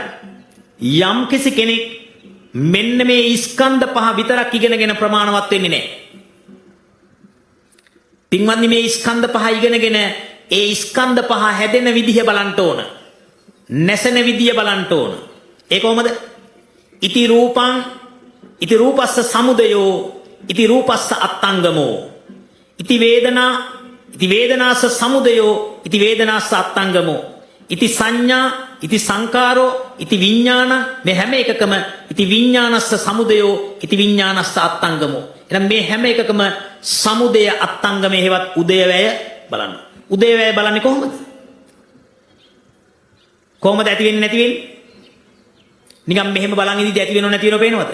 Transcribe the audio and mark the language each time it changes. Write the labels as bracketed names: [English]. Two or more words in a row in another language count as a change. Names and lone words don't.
[Sinhala] යම් කිසි කෙනෙක් මෙන්න මේ ස්කන්ධ පහ විතරක් ඉගෙනගෙන ප්‍රමාණවත් වෙන්නේ නැහැ. පින්වත්නි මේ ස්කන්ධ පහ ඉගෙනගෙන ඒ ස්කන්ධ පහ හැදෙන විදිහ බලන්න ඕන. නැසෙන විදිය බලන්න ඕන. ඒ කොහොමද? [Pali] ඉති රූපං ඉති රූපස්ස සමුදයෝ ඉති රූපස්ස අත්තංගමෝ ඉති වේදනාස්ස සමුදයෝ ඉති වේදනාස්ස අත්තංගමෝ ඉති සංඥා ඉති සංකාරෝ ඉති විඥාන [Sinhala] මේ හැම එකකම [Pali] ඉති විඥානස්ස සමුදයෝ ඉති විඥානස්ස අත්තංගමෝ. [Sinhala] එහෙනම් මේ හැම එකකම සමුදය අත්තංගමේ හේවත් උදයවැය බලන්න. උදයවැය බලන්නේ කොහොමද? කොහොමද ඇති වෙන්නේ නැති වෙන්නේ? නිකන් මෙහෙම බලන් ඉඳිද්දි ඇති වෙනව නැති වෙනව පේනවද?